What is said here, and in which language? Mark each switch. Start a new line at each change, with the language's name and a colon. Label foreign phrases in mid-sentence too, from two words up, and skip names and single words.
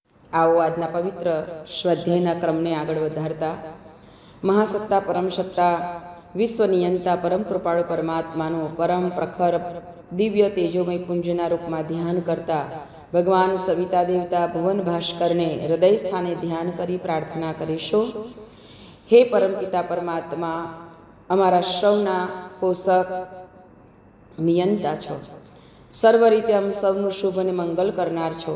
Gujarati: આઓ આજના પવિત્ર સ્વાધ્યાયના ક્રમને આગળ વધારતા મહાસત્તા પરમ સત્તા વિશ્વ નિયંતા પરમ કૃપાળુ પરમાત્માનો પરમ પ્રખર દિવ્ય તેજોમય પુંજના रूपમાં ધ્યાન કરતા ભગવાન સવિતા દેવતા ભુવન ભાસ્કરને હૃદય સ્થાને ધ્યાન કરી પ્રાર્થના કરીશું। હે પરમપિતા પરમાત્મા, અમારા સૌના પોષક નિયંતા છો, સર્વ રીતે અમ સૌનું શુભ અને મંગલ કરનાર છો।